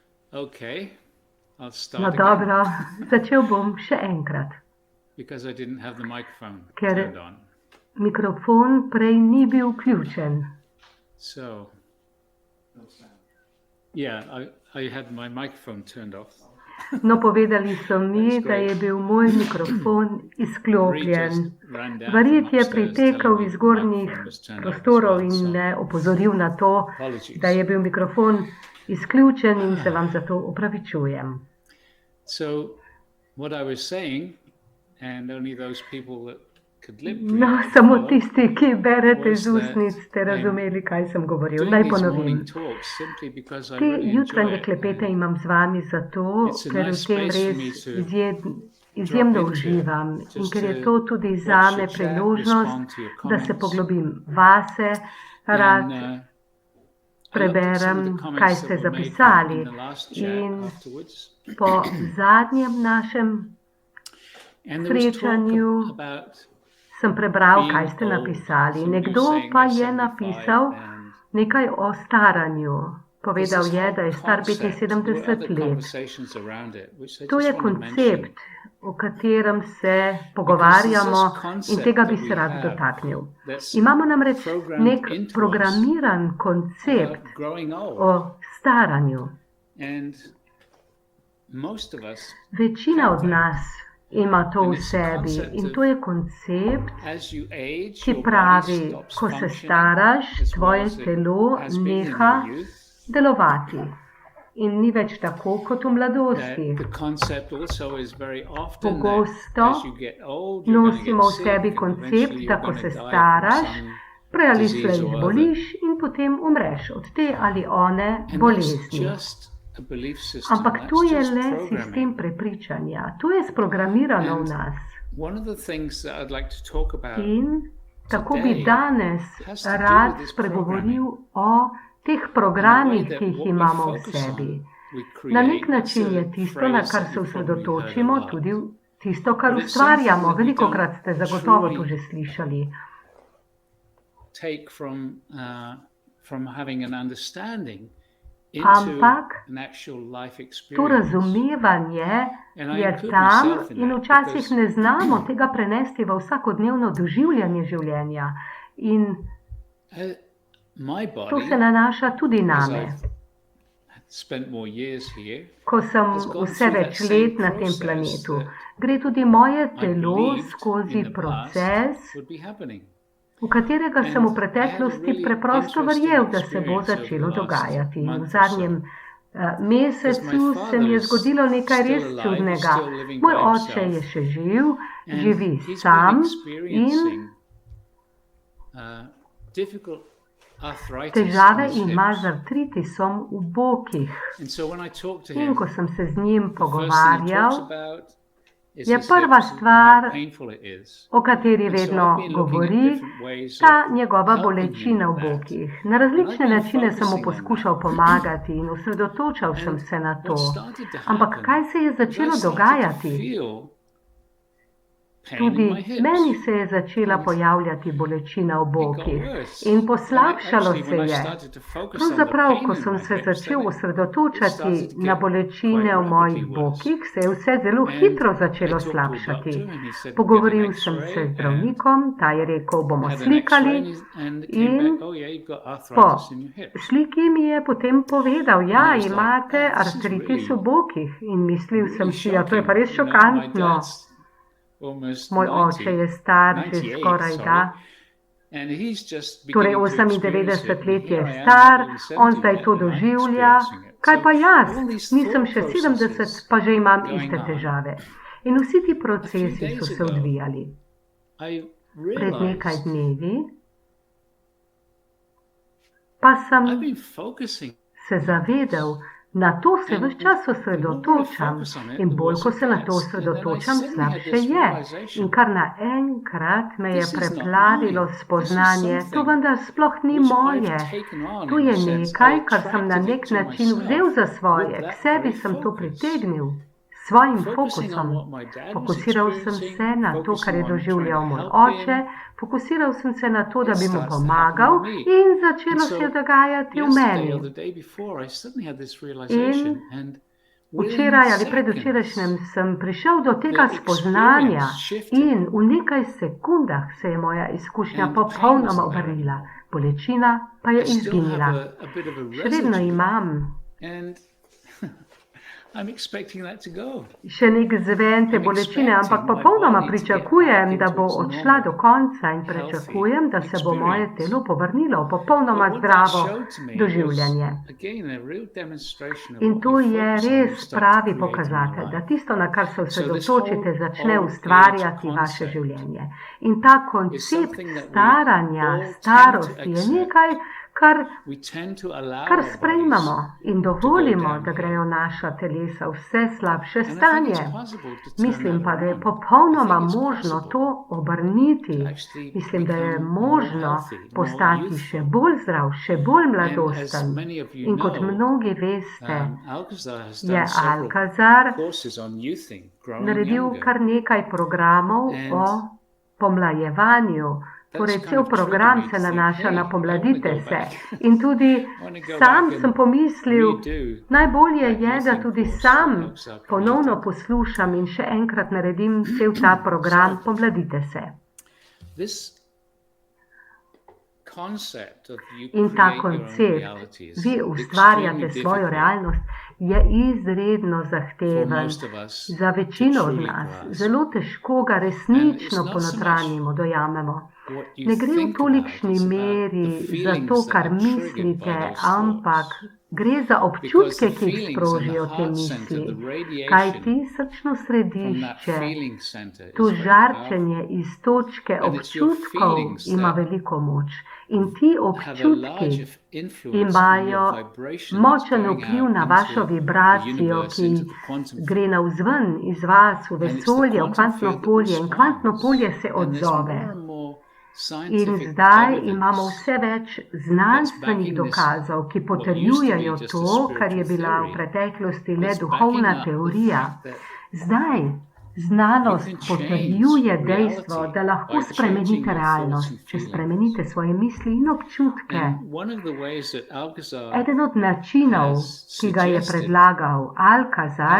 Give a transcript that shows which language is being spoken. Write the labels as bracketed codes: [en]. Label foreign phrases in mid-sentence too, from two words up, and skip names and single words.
[en] Okay, I'll No start again [sl] dobro, začel bom še enkrat, [en] because I didn't have the microphone [sl] ker [en] turned on. [sl] mikrofon prej ni bil vključen. [en] So, yeah, I had my microphone turned off. [sl] No, povedali so mi, [en] That's [sl] da je [en] great. [sl] bil moj mikrofon [en] Marie [sl] izklopljen. [en] just ran down from [sl] Verjet je [en] upstairs [sl] pritekel [en] telling me [sl] iz [en] the [sl] gornjih [en] microphone was turned off as [sl] prostorov [en] well. [sl] in [en] So, [sl] me opozoril na to, da [en] apologies. [sl] je bil mikrofon izključen in se vam zato opravičujem. [en] So, what I was saying, and only those people that could lip [sl] No, [en] read could [sl] samo [en] follow, [sl] tisti, ki berete [en] was [sl] z [en] that [sl] ustnic, ste [en] I'm [sl] razumeli, kaj sem govoril. [en] doing [sl] Naj [en] these [sl] ponovim. [en] morning talks simply because I [sl] Te [en] really enjoy [sl] jutranje [en] it. [sl] klepete [en] And [sl] imam z vami zato, [en] it's a [sl] ker v [en] nice [sl] tem [en] space for me [sl] res [en] to [sl] izjemno [en] drop into, [sl] uživam in [en] just [sl] ker je [en] to [sl] to tudi [en] watch [sl] zame [en] your chat, [sl] priložnost, [en] respond to your [sl] da se [en] comments, [sl] poglobim vase, rad [en] and I looked at some of [sl] preberem, [en] the [sl] kaj [en] comments [sl] ste [en] that were made [sl] zapisali. [en] in the last chat [sl] In [en] afterwards. [sl] po zadnjem našem [en] And there was talk [sl] srečanju [en] about [sl] sem prebral, kaj [en] being [sl] ste [en] old. [sl] napisali. [en] Some of you [sl] Nekdo [en] saying [sl] pa [en] they're [sl] je [en] 75 [sl] napisal [en] and [sl] nekaj o staranju. [en] there's [sl] Povedal [en] this [sl] je, [en] whole [sl] da je star [en] concept. There were [sl] 75 [en] other [sl] let. [en] conversations around it, which I [sl] To [en] just [sl] je [en] want to mention. [sl] koncept, o katerem se [en] Because there's [sl] pogovarjamo [en] this [sl] in [en] concept [sl] tega [en] that [sl] bi [en] we [sl] se rad [en] have [sl] dotaknil. [en] that's [sl] Imamo namreč [en] programmed [sl] nek [en] into us [sl] programiran koncept [en] about growing old. [sl] o staranju. [en] And most of us [sl] Večina [en] have [sl] od [en] that. [sl] nas ima to [en] And [sl] v [en] it's a [sl] sebi [en] concept [sl] in [en] of [sl] to je koncept, [en] as you age, [sl] ki [en] your body [sl] pravi, [en] stops [sl] ko se [en] functioning [sl] staraš, [en] as well [sl] tvoje [en] as it [sl] telo [en] has been in [sl] neha [en] your youth. [sl] delovati in ni več tako kot v [en] That [sl] mladosti. [en] the concept also is very often that [sl] Pogosto [en] as you get old, you're going to [sl] nosimo [en] get [sl] v [en] sick [sl] sebi [en] and [sl] koncept, [en] eventually [sl] da [en] you're [sl] ko [en] going [sl] se [en] to die from [sl] staraš, [en] some [sl] prej ali [en] disease [sl] slej [en] or other. [sl] zboliš in potem umreš od te ali one [en] And that's [sl] bolezni. [en] just a belief system. [sl] Ampak [en] That's [sl] to je [en] just [sl] le sistem [en] programming. [sl] prepričanja. To je sprogramirano v [en] And [sl] nas. [en] one of the things that I'd like to talk about [sl] In tako bi [en] today [sl] danes [en] has to do [sl] rad [en] with this [sl] spregovoril [en] programming. [sl] o teh [en] In a way [sl] programih, [en] that [sl] ki jih [en] what we [sl] imamo v [en] focus [sl] sebi. [en] on, we [sl] Na nek [en] create. That's [sl] način je [en] a [sl] tisto, na [en] phrase [sl] kar [en] that [sl] se [en] you've probably heard a [sl] osredotočimo, [en] lot. [sl] tudi tisto, kar [en] But it's [sl] ustvarjamo. [en] something that we [sl] Velikokrat [en] don't [sl] ste zagotovo to [en] truly [sl] že slišali. [en] take from having an understanding into [sl] Ampak [en] an actual life [sl] to [en] experience. [sl] razumevanje [en] And I [sl] je [en] include [sl] tam [en] myself in [sl] in [en] that [sl] včasih [en] because [sl] ne znamo tega prenesti v vsakodnevno doživljanje življenja. [en] In my [sl] to se [en] body, [sl] nanaša tudi [en] as name. I've spent more years here, [sl] Ko sem [en] has gone [sl] vse [en] through that [sl] več [en] same [sl] let na tem [en] process [sl] planetu, [en] that [sl] gre tudi moje [en] I [sl] telo [en] believed [sl] skozi [en] in the past [sl] proces, [en] would be happening. [sl] v katerega sem v [en] And I had a [sl] preteklosti [en] really [sl] preprosto [en] interesting [sl] verjel, da se bo [en] experience over the [sl] začelo [en] last [sl] dogajati. In v [en] month or [sl] zadnjem [en] so. Because my [sl] mesecu se [en] father [sl] mi je [en] is [sl] zgodilo nekaj [en] still [sl] res [en] alive, he's [sl] čudnega. [en] still living [sl] Moj [en] by [sl] oče je [en] himself, [sl] še živ, [en] and [sl] živi [en] he's been [sl] sam in [en] experiencing difficult arthritis [sl] težave [en] in his [sl] ima [en] hips. [sl] z artritisom v bokih. [en] And so when I talk to [sl] In ko [en] him, [sl] sem se z njim [en] the first thing he talks [sl] pogovarjal, [en] about is [sl] je [en] his [sl] prva [en] hips and how [sl] stvar, [en] painful it is. [sl] o kateri [en] And so [sl] vedno [en] I've been looking at [sl] govori, [en] different ways [sl] ta [en] of [sl] njegova [en] helping him [sl] bolečina v [en] with that. [sl] bokih. Na [en] And I've [sl] različne [en] been [sl] načine sem mu [en] focusing on [sl] poskušal [en] that. [sl] pomagati in osredotočal sem [en] And [sl] se na to. [en] what started to [sl] Ampak [en] happen [sl] kaj se je [en] was I [sl] začelo [en] started to [sl] dogajati? [en] feel pain [sl] Tudi [en] in my hips. [sl] meni se je začela [en] And [sl] pojavljati bolečina v [en] it got [sl] bokih [en] worse. [sl] in [en] And [sl] poslabšalo [en] actually, [sl] se [en] when I [sl] je. [en] started to focus on the [sl] Pravzaprav, [en] pain [sl] ko [en] in [sl] sem [en] my [sl] se [en] hips, then [sl] začel [en] it [sl] osredotočati [en] started to [sl] na [en] get [sl] bolečine [en] quite [sl] v mojih [en] rapidly worse. [sl] bokih, se je vse zelo [en] And [sl] hitro [en] I [sl] začelo [en] talked to a [sl] slabšati. [en] doctor and he said, we'll get an [sl] Pogovoril sem se [en] X-ray, [sl] z zdravnikom, ta je rekel, bomo [en] had an X-ray [sl] slikali [en] and it came [sl] in [en] back, oh yeah, you've got [sl] po [en] arthritis in your hips. [sl] sliki mi je potem povedal, [en] And [sl] ja, [en] it was like, [sl] imate [en] oh, this is [sl] artritis v [en] really, [sl] bokih. In mislil sem [en] really [sl] si, ja, to je pa [en] shocking. [sl] res [en] You know, my [sl] šokantno. [en] dad's almost [sl] Moj oče je star že [en] 98, [sl] skoraj [en] sorry, [sl] da, [en] and he's just [sl] torej [en] beginning to experience [sl] 98 [en] it. And [sl] let je [en] here I am, [sl] star, [en] not even [sl] on [en] 70 [sl] zdaj [en] yet, [sl] to [en] and I'm [sl] doživlja. [en] experiencing it. [sl] Kaj [en] So [sl] pa jaz? [en] all these [sl] Nisem [en] thought [sl] še 70, [en] processes [sl] pa že imam [en] going [sl] iste [en] on. [sl] težave. In vsi ti [en] A few [sl] procesi so [en] days [sl] se [en] ago, [sl] odvijali. [en] I [sl] Pred nekaj [en] realized [sl] dnevi pa sem [en] I've been focusing [sl] se zavedel, na to se [en] and [sl] ves čas [en] the more I [sl] osredotočam [en] focus on it, [sl] in [en] the [sl] bolj, [en] worse [sl] ko [en] it [sl] se na to [en] gets. And then I [sl] osredotočam, [en] suddenly had [sl] slabše [en] this [sl] je. In [en] realization, [sl] kar naenkrat me je [en] this is not [sl] preplavilo [en] mine. This is [sl] spoznanje, to [en] something [sl] vendar sploh ni [en] which I've [sl] moje. [en] taken on [sl] To [en] in [sl] je [en] a sense. I [sl] nekaj, kar sem na [en] attracted [sl] nek [en] it to [sl] način vzel [en] myself [sl] za [en] with [sl] svoje, k [en] that [sl] sebi [en] very [sl] sem to [en] focus. [sl] pritegnil svojim [en] focusing on [sl] fokusom. [en] what my dad was [sl] Fokusiral sem [en] experiencing, [sl] se na to, kar [en] focusing [sl] je [en] on trying [sl] doživljal [en] to [sl] moj [en] help [sl] oče, [en] him, [sl] fokusiral sem se na to, da [en] it [sl] bi mu [en] starts to happen [sl] pomagal [en] with me. [sl] in začelo [en] And so [sl] se je dogajati v [en] yesterday or [sl] meni. [en] the day before, I suddenly had this realization, and within [sl] Včeraj ali [en] seconds, [sl] predvčerajšnjem sem prišel do tega [en] the [sl] spoznanja [en] experience shifted. [sl] in v nekaj sekundah se je moja izkušnja [en] And the pain [sl] popolnoma [en] wasn't there [sl] obrnila. [en] anymore. [sl] Bolečina pa je [en] I still have [sl] izginila. [en] a bit of a [sl] Še vedno [en] residue, [sl] imam [en] and I'm expecting that to go. [sl] še nek zven te [en] I'm [sl] bolečine, ampak [en] expecting my [sl] popolnoma [en] body to get [sl] pričakujem, [en] back [sl] da [en] into [sl] bo [en] its [sl] odšla do [en] normal, [sl] konca in [en] healthy [sl] pričakujem, da se bo moje [en] experience. [sl] telo povrnilo v popolnoma [en] But what that [sl] zdravo [en] showed to me was, [sl] doživljanje. [en] again, a real demonstration of [sl] In [en] what [sl] to [en] you [sl] je [en] focus on, you [sl] res [en] start to [sl] pravi [en] create in your [sl] pokazatelj, da [en] life. [sl] tisto, na kar se [en] So this [sl] osredotočite, [en] whole [sl] začne [en] old age [sl] ustvarjati vaše [en] concept [sl] življenje. In ta [en] is [sl] koncept [en] something that we [sl] staranja, [en] all tend to [sl] starosti je [en] accept. [sl] nekaj, kar [en] We tend to allow [sl] kar [en] our bodies, [sl] sprejmemo in dovolimo, [en] downhill. [sl] da grejo naša telesa v vse slabše [en] and I think [sl] stanje. [en] it's possible to turn [sl] Mislim [en] that [sl] pa, da je [en] around. [sl] popolnoma [en] I think it's [sl] možno [en] possible [sl] to obrniti. [en] to actually [sl] Mislim, da je [en] become more [sl] možno [en] healthy, more [sl] postati še [en] youthful. [sl] bolj zdrav, še bolj [en] And as [sl] mladosten. [en] many of you [sl] In kot [en] know, [sl] mnogi veste, [en] Alcazar has [sl] je [en] done several [sl] Alcazar [en] courses on youthing, growing [sl] naredil [en] younger. [sl] kar nekaj programov [en] And [sl] o pomlajevanju. Torej, [en] that's [sl] cel [en] kind of [sl] program [en] triggered me [sl] se [en] to think, [sl] nanaša [en] hey, [sl] na [en] I wanna [sl] pomladite [en] go [sl] se. [en] back. [sl] In tudi [en] I wanna go [sl] sam [en] back [sl] sem [en] and [sl] pomislil, [en] redo [sl] najbolje [en] that [sl] je, da [en] youthing [sl] tudi [en] course [sl] sam [en] that Alcazar [sl] ponovno [en] created. [sl] poslušam in še enkrat naredim cel ta program Pomladite se. [en] This concept of you [sl] In ta [en] create your own [sl] koncept, [en] reality is [sl] vi [en] extremely [sl] ustvarjate svojo [en] difficult [sl] realnost, je izredno [en] for [sl] zahteven [en] most of us [sl] za [en] to [sl] večino od [en] truly [sl] nas. [en] grasp. [sl] Zelo težko ga [en] And it's [sl] resnično [en] not so [sl] ponotranjimo, dojamemo. [en] What you [sl] Ne gre v [en] think about, [sl] tolikšni [en] it's about [sl] meri [en] the [sl] za [en] feelings [sl] to, [en] that [sl] kar [en] are triggered by [sl] mislite, [en] those [sl] ampak [en] thoughts. [sl] gre za [en] Because [sl] občutke, [en] the [sl] ki jih [en] feelings and the [sl] sprožijo te [en] heart center, [sl] misli. [en] the [sl] Kaj [en] radiation [sl] ti srčno [en] from that [sl] središče, [en] feeling center is [sl] to [en] very [sl] žarčenje [en] powerful. [sl] iz točke [en] And it's your [sl] občutkov [en] feelings [sl] ima [en] that [sl] veliko moč. In ti [en] have a [sl] občutki [en] large influence on [sl] imajo [en] your vibration that's [sl] močen [en] going [sl] vpliv [en] out [sl] na vašo [en] into the [sl] vibracijo, [en] universe, [sl] ki [en] into the quantum [sl] gre [en] field. [sl] navzven iz vas v [en] And it's the [sl] vesolje, v [en] quantum [sl] kvantno [en] field that [sl] polje in kvantno polje [en] responds. [sl] se [en] And there's [sl] odzove. [en] more and more [sl] In [en] scientific [sl] zdaj imamo [en] evidence [sl] vse več [en] that's [sl] znanstvenih [en] backing this, [sl] dokazov, ki [en] what used to be [sl] potrjujejo [en] just a [sl] to, kar je [en] spiritual [sl] bila v [en] theory, [sl] preteklosti le [en] that's backing [sl] duhovna [en] up the [sl] teorija. [en] fact that [sl] Zdaj [en] you [sl] znanost [en] can change [sl] potrjuje dejstvo, [en] reality [sl] da lahko [en] by changing [sl] spremenite [en] your thoughts [sl] realnost, [en] and [sl] če [en] feelings. [sl] spremenite svoje misli in občutke. [en] And one of the ways that Alcazar [sl] Eden od načinov, [en] has [sl] ki ga je [en] suggested [sl] predlagal Alcazar,